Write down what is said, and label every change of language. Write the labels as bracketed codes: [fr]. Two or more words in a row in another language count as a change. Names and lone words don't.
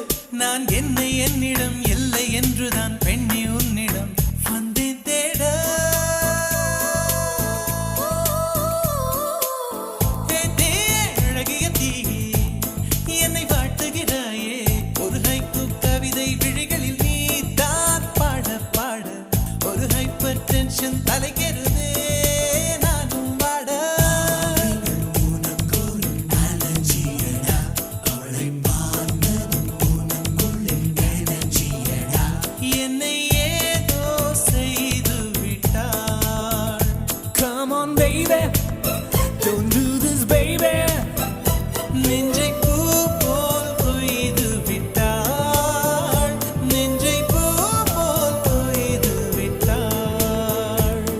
[ta] நான் என்னை என்னிடம் இல்லை என்றுதான் பெண்ணி உன்னிடம் வந்தேன் தேட அழகிய தீயே என்னை வாட்டுகிறாயே ஒரு ஹைக்கூ கவிதை விழிகளில் நீ தான் பாட பாட ஒரு [en] hyper tension [ta] தலைக்கிறதே நானும் வாட உனக்கொரு அலர்ஜியடா அவளை பார்த்ததும் உனக்குள்ளே எனர்ஜியடா என்னை ஏதோ செய்து விட்டாள். [en] Come on baby don't do this baby [ta] நெஞ்சை பூ போல் கொய்து விட்டாள். நெஞ்சை பூ போல் கொய்து விட்டாள்.